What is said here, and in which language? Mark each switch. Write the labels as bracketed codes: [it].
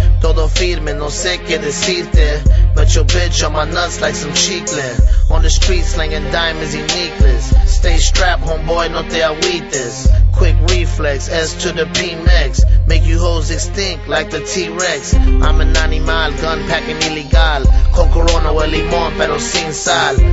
[es] Todo firme, no sé qué decirte. [en] Met your bitch on my nuts like some chicle. On the street slanging diamonds and necklaces. Stay strapped, homeboy, [es] no te agüites. [en] Quick reflex, S to the P-Mex. Make you hoes extinct like the T-Rex. I'm an animal, gun packing illegal. [es] Con corona o el limón, pero sin sal.